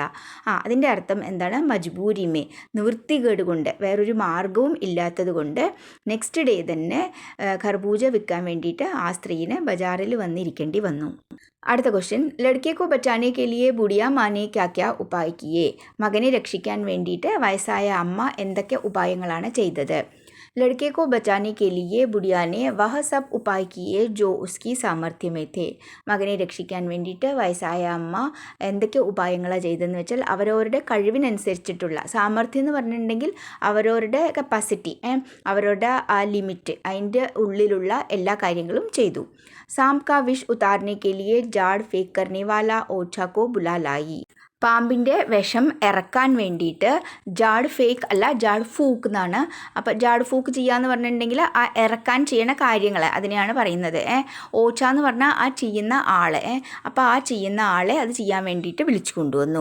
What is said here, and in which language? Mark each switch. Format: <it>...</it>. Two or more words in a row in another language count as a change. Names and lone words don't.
<ml>അതിൻ്റെ അർത്ഥം എന്താണ്,</ml> <hi>मजबूरी में</hi> <ml>നിവൃത്തികേട് കൊണ്ട്, വേറൊരു മാർഗവും ഇല്ലാത്തത് കൊണ്ട്</ml> <en>next day</en> <ml>തന്നെ ഖർബൂജ വിൽക്കാൻ വേണ്ടിയിട്ട് ആ സ്ത്രീന് ബജാറിൽ വന്നിരിക്കേണ്ടി വന്നു. അടുത്ത ക്വസ്റ്റ്യൻ,</ml> <hi>लड़के को बचाने के लिए बुढ़िया माने क्या क्या उपाय किए.</hi> <ml>മകനെ രക്ഷിക്കാൻ വേണ്ടിയിട്ട് വയസ്സായ അമ്മ എന്തൊക്കെ ഉപായങ്ങളാണ് ചെയ്തത്.</ml> <hi>लड़के को बचाने के लिए बुढ़िया ने वह सब उपाय किए जो उसकी सामर्थ्य में थे.</hi> <ml>മകനെ രക്ഷിക്കാൻ വേണ്ടിയിട്ട് വയസ്സായ അമ്മ എന്തൊക്കെ ഉപായങ്ങളാണ് ചെയ്തതെന്ന് വെച്ചാൽ, അവരവരുടെ കഴിവിനനുസരിച്ചിട്ടുള്ള, സാമർഥ്യം എന്ന് പറഞ്ഞിട്ടുണ്ടെങ്കിൽ അവരവരുടെ കപ്പാസിറ്റി, അവരുടെ ആ ലിമിറ്റ്, അതിൻ്റെ ഉള്ളിലുള്ള എല്ലാ കാര്യങ്ങളും ചെയ്തു.</ml> <hi>सांप का विष उतारने के लिए जाड़ फेंक करने वाला ओछा को बुला लाई.</hi> <ml>പാമ്പിൻ്റെ വിഷം ഇറക്കാൻ വേണ്ടിയിട്ട്</ml> <hi>झाड़ फेंक</hi> <ml>അല്ല</ml> <hi>झाड़ फूंक</hi> <ml>എന്നാണ്. അപ്പോൾ</ml> <hi>झाड़ फूंक</hi> <ml>ചെയ്യാന്ന് പറഞ്ഞിട്ടുണ്ടെങ്കിൽ ആ ഇറക്കാൻ ചെയ്യണ കാര്യങ്ങൾ അതിനെയാണ് പറയുന്നത്. ഓച്ച എന്ന് പറഞ്ഞാൽ ആ ചെയ്യുന്ന ആളെ, അപ്പോൾ ആ ചെയ്യുന്ന ആളെ അത് ചെയ്യാൻ വേണ്ടിയിട്ട് വിളിച്ചു കൊണ്ടുവന്നു.</ml>